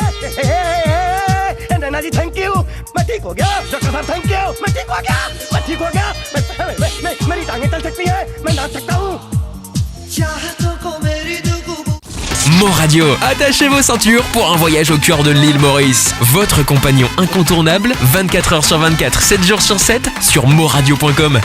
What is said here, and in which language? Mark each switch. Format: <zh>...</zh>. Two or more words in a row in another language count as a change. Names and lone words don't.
<hi>नैना जी</hi> <en>thank you,</en> <hi>मैं ठीक हो गया। डॉक्टर साहब</hi> <en>thank you,</en> <hi>मैं ठीक हो गया, मैं ठीक हो गया। मेरी टांगें चल सकती हैं, मैं नाच सकता हूँ। चाहतों को मेरी</hi> <fr>Mon Radio, attachez vos ceintures pour un voyage au cœur de l'île Maurice. Votre compagnon incontournable, 24h sur 24, 7 jours sur 7, sur moradio.com.</fr>